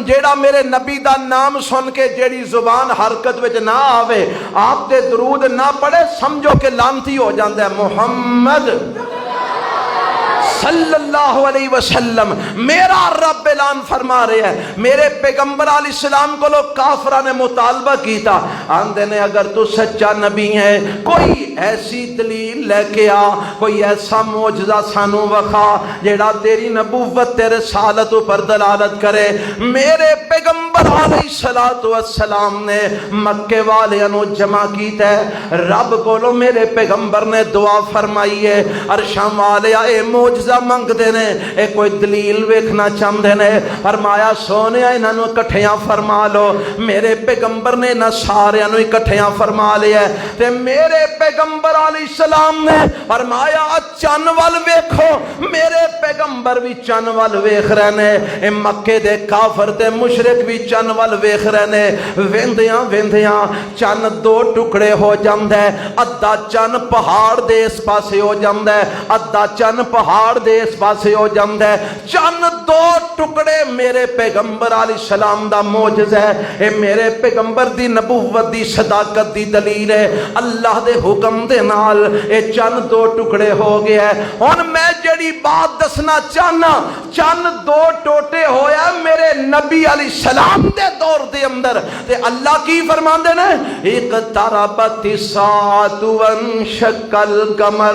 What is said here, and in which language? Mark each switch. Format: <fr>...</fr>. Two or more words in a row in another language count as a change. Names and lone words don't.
<pa>جیڑا میرے نبی دا نام سن کے جیڑی زبان حرکت وچ نہ آوے، آپ دے درود نہ پڑھے، سمجھو کہ لعنتی ہو جاندا ہے۔</pa> <ur>محمد</ur> <ar>صلی اللہ علیہ وسلم</ar> <ur>میرا رب اعلان فرما رہے ہیں۔</ur> <pa>میرے پیغمبر</pa> <ar>علیہ السلام</ar> <pa>کو لوگ کافرہ نے مطالبہ کیتا، آندے نے اگر تو سچا نبی ہے کوئی ایسی دلیل لے کے آ، کوئی ایسا معجزہ سانو وخا جیڑا تیری نبوت تے رسالت پر دلالت کرے۔ میرے پیغمبر</pa> <ar>علیہ السلام</ar> <pa>نے مکے والے نو جمع کیتا ہے، رب کولو میرے پیغمبر نے دعا فرمائی ہے، عرشاں والے اے معجزہ منگ دینے، اے کوئی دلیل ویکھنا چاہندے نے۔ فرمایا سونے انہاں نو اکٹھیاں فرما لو۔ میرے پیغمبر نے نہ سارے نو اکٹھیاں فرما لیا تے میرے پیغمبر</pa> <ar>علیہ السلام</ar> <pa>نے فرمایا چن ول ویکھو۔ میرے پیغمبر بھی چن ول ویکھ رہے نے، اے مکے دے کافر تے مشرک بھی چن ول ویکھ رہے نے۔ ویندیاں ویندیاں چن دو ٹکڑے ہو جاندا ہے، ادھا چن پہاڑ دے اس پاسے ہو جاندا ہے، ادھا چن پہاڑ دے اس پاسے ہو جاندا ہے۔ چن دو ٹکڑے میرے پیغمبر</pa> <ar>علیہ السلام</ar> <pa>دا معجزہ ہے، اے میرے پیغمبر دی نبوت دی صداقت دی دلیل ہے۔ اللہ دے حکم دے نال اے چن دو ٹکڑے ہو گیا ہے۔ ہن میں جڑی بات دسنا چاہنا، چن دو ٹوٹے ہویا میرے نبی</pa> <ar>علیہ السلام</ar> <pa>دے دور دے اندر، تے اللہ کی فرماندے نے</pa> <ar>اقتربت الساعۃ وانشق القمر۔</ar>